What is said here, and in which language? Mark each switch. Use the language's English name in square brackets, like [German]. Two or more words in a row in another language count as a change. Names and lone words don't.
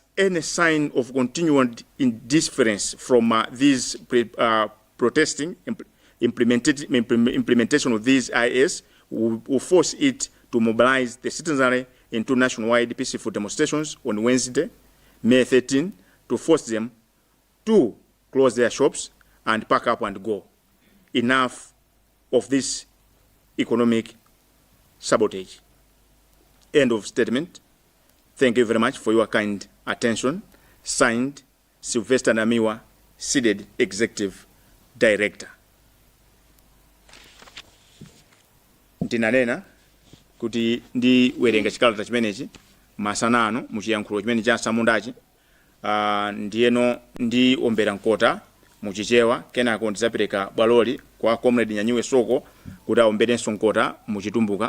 [English] any sign of continued indifference from these protesting implementation of these IS will force it to mobilize the citizenry into nationwide peaceful demonstrations on Wednesday, May 13, to force them to close their shops and pack up and go. Enough of this economic sabotage. End of statement. Thank you very much for your kind attention. Signed, Sylvester Namiwa, Cdedi Executive Director. [Nyanja] Ndinanena kuti ndi werenga chikalata chimenechi masanano muchiyankhulo chimene cha samundachi ndiyeno ndi ombera mkota muchichewa kenako ndizapereka bwaloli kwa comrade Nyanyiwe Soko kuti aomberenso mkota muchitumbuka.